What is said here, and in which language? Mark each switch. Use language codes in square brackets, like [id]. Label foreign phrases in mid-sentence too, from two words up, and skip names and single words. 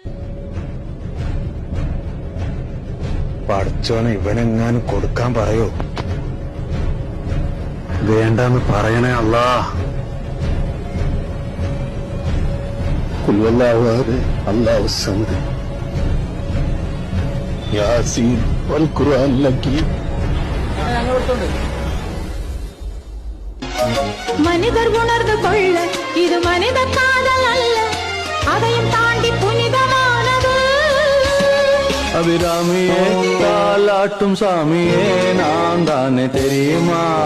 [ml] പഠിച്ചോനെ ഇവനെങ്ങാനും കൊടുക്കാൻ പറയോ? വേണ്ടെന്ന് പറയണേ അല്ലാ. [ar] قل هو الله الله الصمد يس والقرآن الحكيم. [ta] மனிதர் உணர்ந்து கொள்ள இது மனித காதல் அல்ல, அதையும் தாண்டி புனிதமானது. அபிராமியே தாலாட்டும் சாமியே நான் தானே தெரியுமா?